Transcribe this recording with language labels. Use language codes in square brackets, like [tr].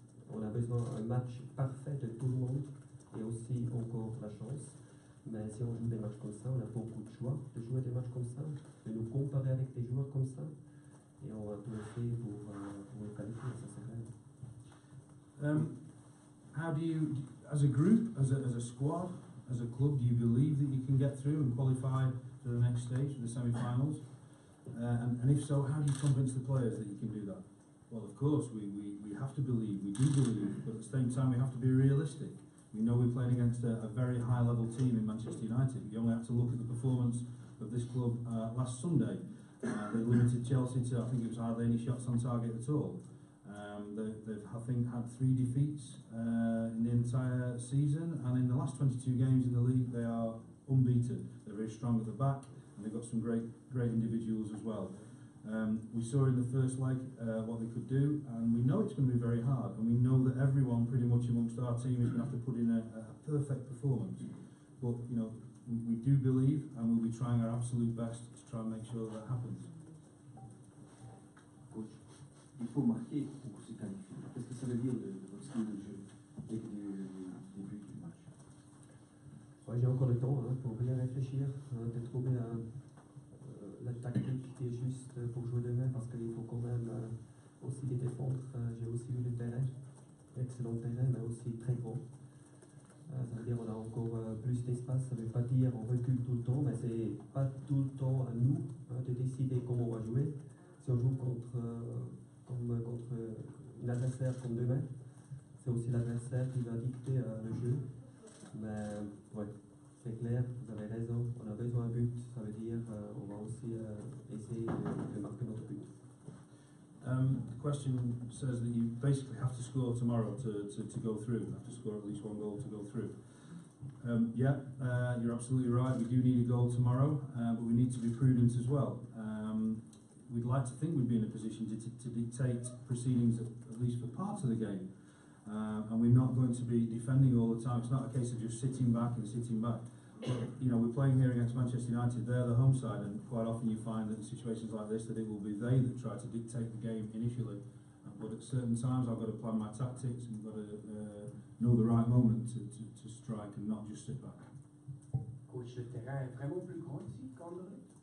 [fr] On a besoin d'un match parfait de tout le monde et aussi encore la chance. Mais si on joue des matchs comme ça, on a beaucoup de choix de jouer des matchs comme ça, de nous comparer avec des joueurs comme ça. Et on va tout faire pour nous qualifier, ça c'est vrai. [en] How do you, as a group, as a squad, as a club, do you believe that you can get through and qualify to the next stage, the semi-finals? And if so, how do you convince the players that you can do that? Well, of course, we have to believe, we do believe, but at the same time we have to be realistic. We know we're playing against a very high-level team in Manchester United. You only have to look at the performance of this club last Sunday. They limited Chelsea to, I think it was hardly any shots on target at all. They've, I think, had 3 defeats in the entire season, and in the last 22 games in the league, they are unbeaten. They're very strong at the back, and they've got some great individuals as well. We saw in the first leg what they could do, and we know it's going to be very hard, and we know that everyone pretty much amongst our team is going to have to put in a perfect performance. But, you know, we do believe, and we'll be trying our absolute best to try and make sure that happens. [fr] Coach, il faut marquer pour se qualifier. Qu'est-ce que ça veut dire de votre style de jeu dès que du début du match? Ouais, j'ai encore le temps pour bien réfléchir, de trouver la tactique qui est juste pour jouer demain parce qu'il faut quand même aussi les défendre. J'ai aussi vu le terrain, excellent terrain, mais aussi très grand. Ça veut dire qu'on a encore plus d'espace. Ça ne veut pas dire on recule tout le temps, mais c'est pas tout le temps à nous de décider comment on va jouer. Si on joue contre un adversaire comme demain, c'est aussi l'adversaire qui va dicter le jeu. Mais ouais, c'est clair, vous avez raison, on a besoin d'un but, ça veut dire on va aussi essayer de marquer notre but. [en] The question says that you basically have to score tomorrow to go through, have to score at least 1 goal to go through. You're absolutely right, we do need a goal tomorrow, but we need to be prudent as well. We'd like to think we'd be in a position to dictate proceedings at least for parts of the game. And we're not going to be defending all the time. It's not a case of just sitting back. But, you know, we're playing here against Manchester United. They're the home side, and quite often you find that in situations like this that it will be they that try to dictate the game initially. But at certain times I've got to plan my tactics and got to know the right moment to strike and not just sit back. [fr] Coach, le terrain est vraiment plus grand ici qu'Anderlecht?